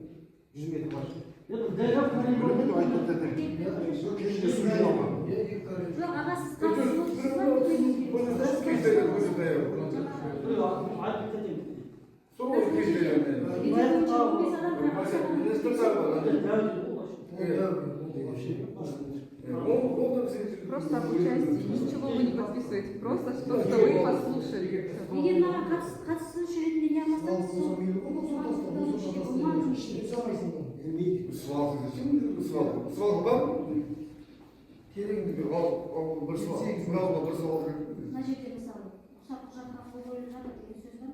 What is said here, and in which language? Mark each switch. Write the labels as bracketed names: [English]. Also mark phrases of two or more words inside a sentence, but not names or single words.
[Kazakh] Жоқ, аға, сіз [Russian] Просто об участии, ничего вы не подписываете, просто что вы послушали. [Kazakh] егер маған қатысушы ретінде не алмасаңыз, мына жерде мысалы ұсақ құжатқа қол қойылып жатыр деген сөз бар ма?